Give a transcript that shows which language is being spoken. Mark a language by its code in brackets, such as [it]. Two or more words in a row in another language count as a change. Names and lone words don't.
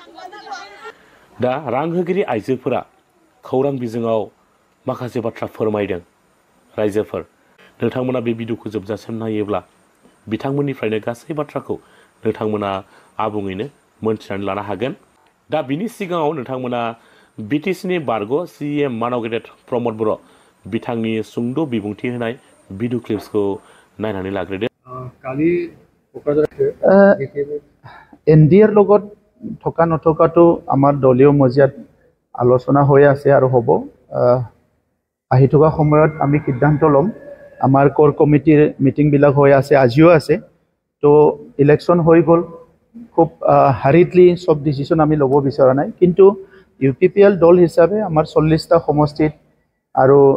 [brx] दा रां होगिरि आइजोफोरा खौरां बिजोङाव माखासे बाथ्रा फोरमायदों रायजोफोर नोंथांमोना बे भिडिअखौ जोबजासिम नायोब्ला बिथांमोननिफ्रायनो गासै बाथ्राखौ नोंथांमोना आबुङैनो मोनथिनानै लानो हागोन दा बिनि सिगाङाव नोंथांमोना BTCनि बारग' CEM मानाव गेदेर प्रमद बर' बिथांनि सुंद' बिबुंथि होनाय भिडिअ क्लिप्सखौ नायनानै लाग्रोदो [as] कालि NDR লগত থকা নথকাটো আমাৰ দলীয় মজিয়াত আলোচনা হৈ আছে আৰু হ'ব আহি থকা সময়ত আমি সিদ্ধান্ত ল'ম আমাৰ কোৰ কমিটিৰ মিটিংবিলাক হৈ আছে আজিও আছে তো ইলেকশ্যন হৈ গ'ল খুব হাৰিডলি সব ডিসিশন আমি ল'ব বিচৰা নাই কিন্তু UPPL দল হিচাপে আমাৰ 40টা সমষ্টিত আৰু